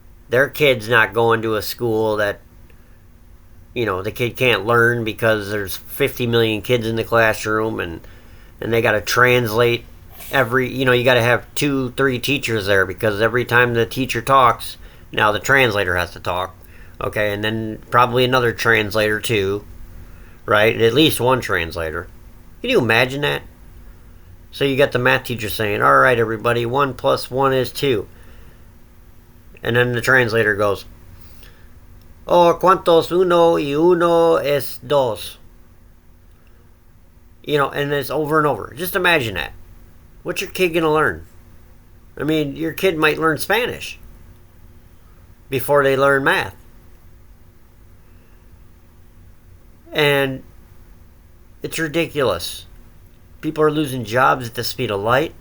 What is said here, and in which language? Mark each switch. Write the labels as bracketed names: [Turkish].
[English] Their kid's not going to a school that, you know, the kid can't learn because there's 50 million kids in the classroom and they got to translate you got to have 2-3 teachers there because every time the teacher talks, now the translator has to talk. Okay, and then probably another translator too, right? At least one translator. Can you imagine that? So you got the math teacher saying, all right, everybody, 1 + 1 is 2. And then the translator goes, [Spanish] oh, ¿cuántos uno y uno es dos? [English] You know, and it's over and over. Just imagine that. What's your kid going to learn? I mean, your kid might learn Spanish before they learn math. And it's ridiculous. People are losing jobs at the speed of light.